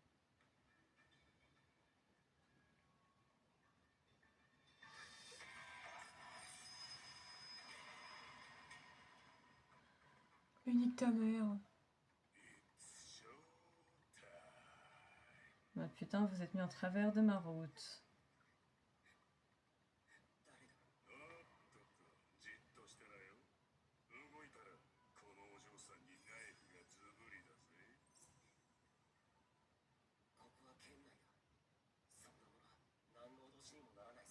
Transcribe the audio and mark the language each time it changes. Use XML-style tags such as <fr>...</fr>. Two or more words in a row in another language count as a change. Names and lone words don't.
<fr>Unique ta mère. Ah, putain, vous êtes mis en travers de ma route.</fr> <ja>誰だ。じっとしてなよ。動いたらこのお嬢さんにナイフがズブリだぜ。ここは県内だ。そんなものは何の脅しにもならないぜ。</ja>